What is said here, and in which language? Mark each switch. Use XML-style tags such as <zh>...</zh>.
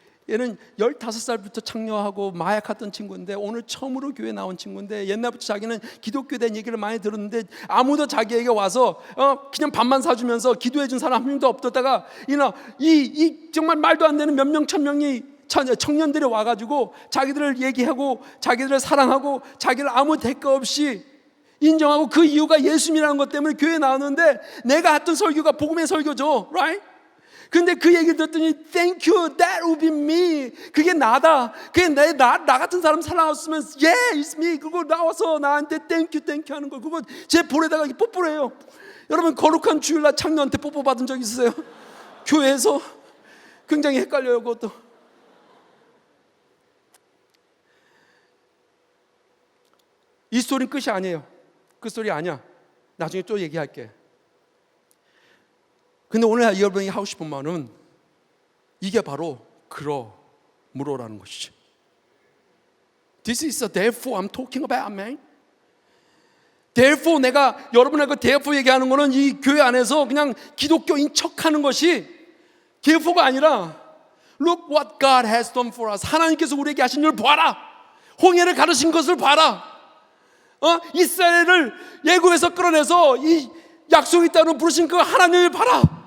<ko>얘는 15살부터 창녀하고 마약하던 친구인데 오늘 처음으로 교회 나온 친구인데 옛날부터 자기는 기독교에 대한 얘기를 많이 들었는데 아무도 자기에게 와서 그냥 밥만 사주면서 기도해 준 사람 한 명도 없었다가 이 정말 말도 안 되는 몇 명 천 명이 청년들이 와가지고 자기들을 얘기하고 자기들을 사랑하고 자기를 아무 대가 없이 인정하고 그 이유가 예수님이라는 것 때문에 교회에 나왔는데 내가 했던 설교가 복음의 설교죠, right? 근데 그 얘기를 듣더니</ko> <en>Thank you, that would be me.</en> <ko>그게 나다. 그게 나 같은 사람 사랑했으면</ko> <en>Yeah, it's me.</en> <ko>그거 나와서 나한테</ko> <en>Thank you</en> <ko>하는 거. 그거 제 볼에다가 뽀뽀를 해요. 여러분 거룩한 주일날 창녀한테 뽀뽀 받은 적 있으세요? 교회에서 굉장히 헷갈려요 그것도. 이 스토리는 끝이 아니에요. 그 스토리 아니야. 나중에 또 얘기할게. 근데 오늘 여러분이 하고 싶은 말은 이게 바로 그러므로라는 것이죠.</ko> <en>This is the therefore I'm talking about, man.</en> <ko>Therefore 내가 여러분하고 therefore 얘기하는 거는 이 교회 안에서 그냥 기독교인 척하는 것이 therefore가 아니라</ko> <en>Look what God has done for us.</en> <ko>하나님께서 우리에게 하신 일을 봐라. 홍해를 가르신 것을 봐라. 이스라엘을 애굽에서 끌어내서 이 약속이 있다는 부르신 그 하나님을 봐라.</ko>